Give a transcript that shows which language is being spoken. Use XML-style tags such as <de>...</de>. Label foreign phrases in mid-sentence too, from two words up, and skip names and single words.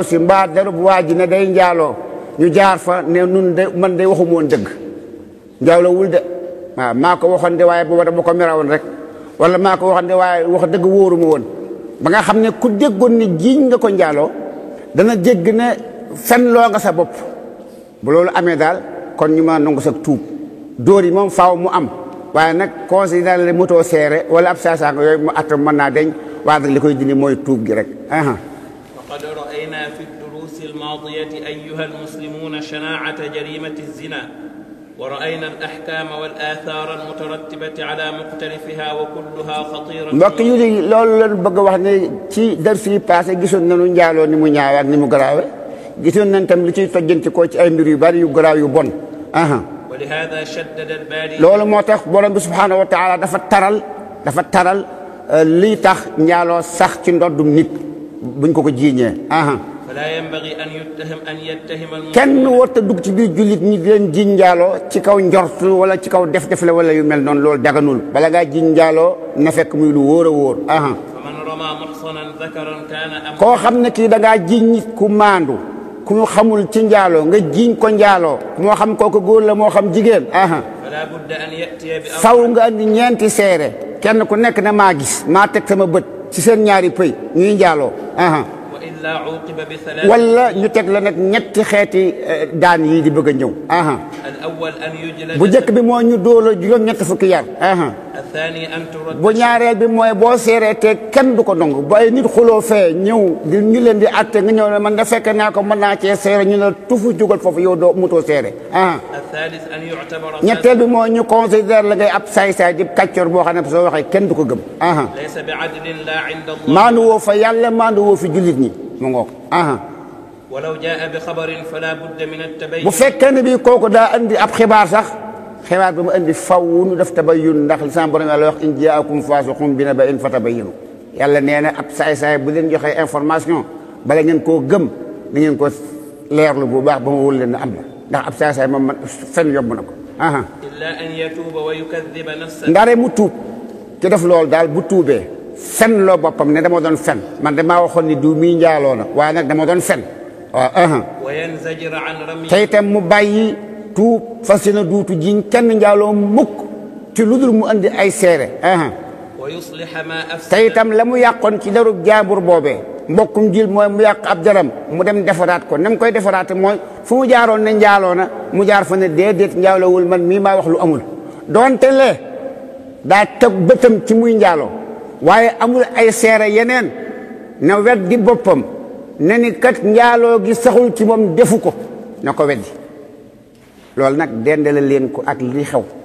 <wo>si mbaa darub waa ji ne day njaaloo ñu jaar fa ne nun de man de waxuma woon dëgg njaaloo wul de waaw maa ko waxoon de waaye booba dama ko merawoon rek wala maa ko waxande waaye wax dëgg wóoruma woon ba nga xam ne ku déggoon ni jiiñ nga ko njaaloo dana dégg ne fen loo nga sa bopp bu loolu amee daal kon ñu ma nangu sa tuub dóor yi moom faaw mu am waaye nag</wo> <fr>considéré le</fr> <wo>moto seere wala ab saasaanga yooyu mu atam mën naa deñ waaye nag li koy dindi mooy tuub gi rek</wo> <ar>وقد رأينا في الدروس الماضية أيها المسلمون شناعة جريمة الزنا ورأينا الأحكام والآثار المترتبة على مختلفها وكلها خطيرة.</ar> <wo>mbokk yu di loolu la bëgg wax ne ci dars yi passé gisoon nañu njaaloo ni mu ñaaw ak ni mu garaawe gisoon nañ tam li ciy tojjanti ko ci ay mbir yu bari yu garaaw yu bon.</wo> <ar>ولهذا شدد الباري.</ar> <wo>loolu moo tax borom bi</wo> <ar>سبحانه وتعالى</ar> <wo>dafa taral lii tax njaaloo sax ci ndoddum nit buñ ko jiiñee.</wo> <ar>فلا ينبغي أن يتهم</ar> <wo>kenn warut a dugg ci biir jullit ñi di leen jiiñ njaaloo ci kaw njort wala ci kaw def la wala yu mel noonu loolu daganul bala ngaa jiiñ njaaloo na fekk muy lu wóor a wóor.</wo> <ar>فمن رمى محصنا ذكرا كان أم.</ar> <wo>koo xam ne kii da ngaa jiiñ nit ku maandu ku ñu xamul ci njaaloo nga jiiñ ko njaaloo moo xam kooku góor la moo xam jigéen.</wo> <ar>فلا بد أن يأتي بأمر.</ar> <wo>faw nga andi ñeenti seere kenn ku nekk ne maa gis maa teg sama bët ci seen ñaari pëy ñuy njaaloo. wala ñu teg la nag ñetti xeeti daan yi di bëgg a ñëw. bu njëkk bi mooy ñu dóola juróom ñetti fukki yar. bu ñaareel bi mooy boo seereetee kenn du ko nangu ba ay nit xuloo fee ñëw di ñu leen di atte nga ñëw ne man da fekk naa ko mën naa cee seere ñu ne tufu jógal foofu yow doo mutoo seere. ñetteel bi mooy ñu considère la ngay ab saay-saay di kàccoor boo xam ne soo waxee kenn du ko gëm. maandu woo fa yàlla maandu woo fi jullit ñi mu ngoog.</wo> <ar>ولو جاء بخبر فلا بد من التبين.</ar> <wo>bu fekkee ne bii kooku daa andi ab xibaar sax xibaar bi mu andi faw nu def tabayyun ndax li sama borom yàlla wax</wo> <ar>إن جاءكم فاسق بنبإ فتبينوا</ar> <wo>yàlla nee na ab saay-saay bu leen joxee information bala ngeen koo gëm da ngeen ko leerlu bu baax ba mu wóor leen ne am na ndax ab saay-saay moom man fen yomb na ko.</wo> <ar>إلا أن يتوب ويكذب نفسه.</ar> <wo>ndare mu tuub ci def loolu daal bu tuubee fen loo boppam ne dama doon fen man damaa waxoon ni du mii njaaloo na waaye nag dama doon fen.</wo> <ar>وينزجر عن رمي.</ar> <wo>tey itam mu bàyyi tuub fas yéene duutu jiñ kenn njaaloo mukk ci lu dul mu andi ay seere.</wo> <ar>ويصلح ما أفسد.</ar> <wo>tey itam la mu yàqoon ci darub jaambur boobee mbokkum jil mooy mu yàq ab jaram mu dem defaraat ko na mu koy defaraate mooy fu mu jaaroon ne njaaloo na mu jaar fa ne déedéet njaaloowul man mii maa wax lu amul doonte lee daa teg bëtam ci muy njaaloo waaye amul ay seere yeneen na weddi boppam ne ni kat njaaloo gi saxul ci moom defu ko na ko weddi loolu nag dendale leen ko ak li xew</wo>